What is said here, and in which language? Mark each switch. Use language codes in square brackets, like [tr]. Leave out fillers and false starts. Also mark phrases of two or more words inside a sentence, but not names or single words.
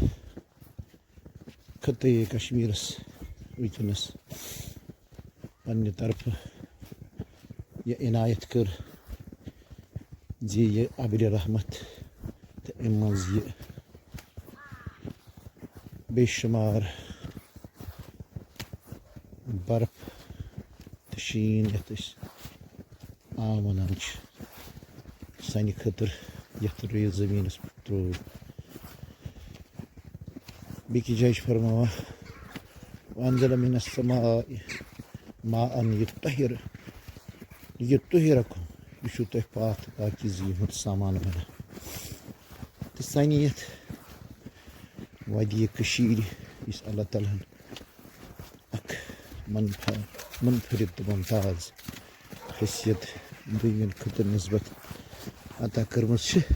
[ks] خطے کشمیرس ونکیٚنس پننہِ طرفہٕ یہ عنایت کر زِ یہ ابرِ رحمت تہٕ امہِ منٛز یہِ بے شمار برف تہٕ شیٖن یتھ أسۍ عام ونان چھِ سانہِ خٲطرٕ یتھ رُیِتھ زٔمیٖنس پٮ۪ٹھ ترٛوو. بیٚکِس جایہِ چھُ فرماوان [ar] وانزل من السماء ماء یطہرکم، [ks] یہِ چھُو تۄہہِ پاک تہٕ پاکیٖزگی ہُنٛد سامان بنان. تہٕ سانہِ یتھ وادی کٔشیٖرِ یُس اللہ تعالیٰ ہن اکھ منفرد تہٕ ممتاز حیثیت دوٚیمٮ۪ن خطن نسبت عطا کٔرمٕژ چھِ،